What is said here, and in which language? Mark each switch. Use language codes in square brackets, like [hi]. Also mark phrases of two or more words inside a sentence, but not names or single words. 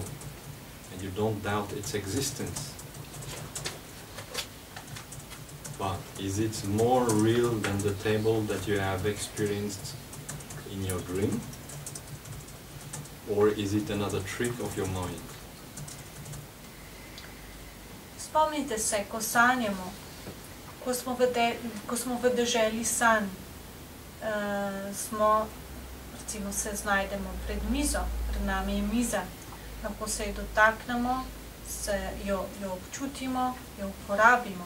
[en] And you don't doubt its existence. But is it more real than the table that you have experienced in your dream? Or is it another trick of your mind? [sl] Spomnite se, ko sanjamo, ko smo v deželi sanj, recimo se znajdemo pred mizo, pred nami je miza, lahko se jo dotaknemo, jo občutimo, jo uporabimo.